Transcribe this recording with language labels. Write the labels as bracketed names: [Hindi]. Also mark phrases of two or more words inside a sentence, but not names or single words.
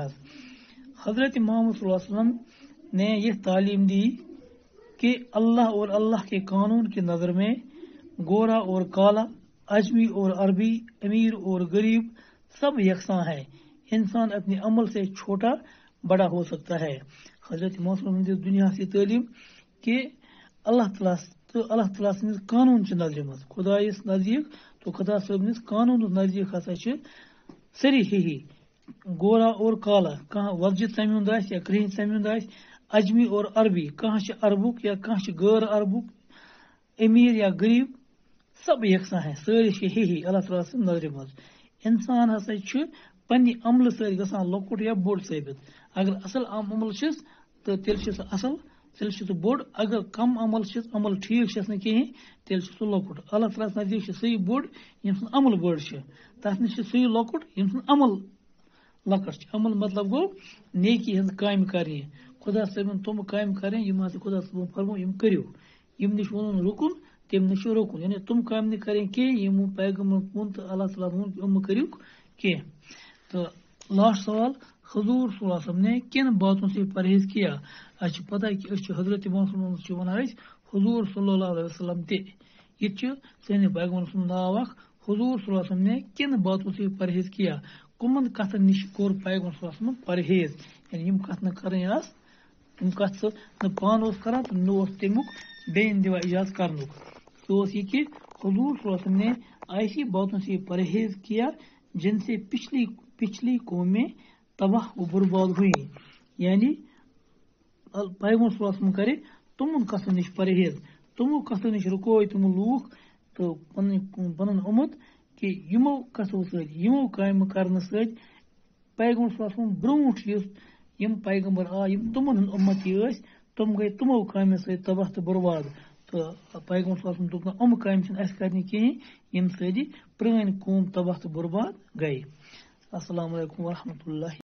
[Urdu] حضرت محمد صلی اللہ علیہ وسلم نے یہ تعلیم دی کہ اللہ اور اللہ کے قانون کی نظر میں گورا اور کالا اجمی اور عربی امیر اور غریب سب یکساں ہے. انسان اپنے عمل سے چھوٹا بڑا ہو سکتا ہے. [Kashmiri] حضرت محمد صلی اللہ علیہ وسلم دنیا سے تعلیم کہ اللہ تعالیٰ سندس قانون چہ نظر مز خدائس نزدیک تو خدا صاحب قانون نزدیک ہسا سری ہی [Urdu] گورا اور کالا [Kashmiri] کھانا وزجہ ژمیُن آسہِ یا کرٛہِنۍ ژمیُن آسہِ [Urdu] اجمی اور عربی [Kashmiri] کھانا عربک یا کھانا غیر عربک امیر یا غریب [Urdu] سب یکساں ہے [Kashmiri] ساری ہی اللہ تعالیٰ سن نظر مز. انسان ہسا پنہ عمل ست گژھان لۄکُٹ یا بوڑ ثٲبِت. اگر اصل عمل چھس تو تیل چھ سہ اصل تیل چھ سہ بوڑ. اگر کم عمل چھس عمل ٹھیک چھس نہ کہین تیل چھ سہ لۄکُٹ. اللہ تعالیٰ نزدیک چھ سُے بوڑ یم سن عمل بوڑ چھ تتھ نش چھ سُے لۄکُٹ یم سن عمل لۄکٹ چھ. عمل مطلب گو نیکی ہنز کامہِ کرنہِ خدا صٲبن تم کامہِ کرٕنۍ یم ہسا خدا صٲبن فرمو یم کٔرِو یم نش وونُن رُکُن تم نش رُکُن یعنی تم کامہِ نہٕ کرٕنۍ کینٛہہ یم پیغمبر ووٚن تہٕ اللہ تعالیٰ ووٚن یم کٔرِو کینٛہہ. [Urdu] تو لاسٹ سوال حضور صلی اللہ علیہ وسلم نے کن باتوں سے پرہیز کیا؟ اچھا پتہ ہے کہ حضرت محمد صلی اللہ علیہ وسلم حضور صلی اللہ علیہ وسلم [Kashmiri] تہ یہ سن پیغمبر سن ناو اخ [Urdu] حضور صلی اللہ علیہ وسلم نے کن باتوں سے پرہیز کیا؟ [Kashmiri] کمن کتن نش کور پیغمبر صلی اللہ علیہ وسلم پرہیز یعنی یم کت نہ کریں یم کت سہ نہ پان اوس کران تو نہ اوس تمیک بین دِوان اجازت کرنُک. [Urdu] تو یہ کہ حضور صلی اللہ علیہ وسلم نے ایسی باتوں سے پرہیز کیا جن سے پچھلی قومیں تباہ و برباد ہوئی. [Kashmiri] یعنی پیغمبر صلی اللہ علیہ وسلم کرے تمن کتن نش پرہیز تمو کتن نش رکو تم لوگ تو پن امت کہ یمو کتو ست یمو کامہ کرنے ست پیغمبر صلی اللہ علیہ وسلم برونٹ یم پیغمبر آ یم تمن ہند امتی ٲسۍ تم گئی تمو کامو ست تباہ تو برباد. تو پیغمبر صلی اللہ علیہ وسلم دوٚپ نہٕ کامہِ چھنہٕ اَسہِ کرنہِ کِہیٖنۍ ییٚمہِ سۭتۍ پرٛٲنۍ قوم تباہ تہٕ برباد گٔے. [Arabic] السلام علیکم ورحمۃ اللہ.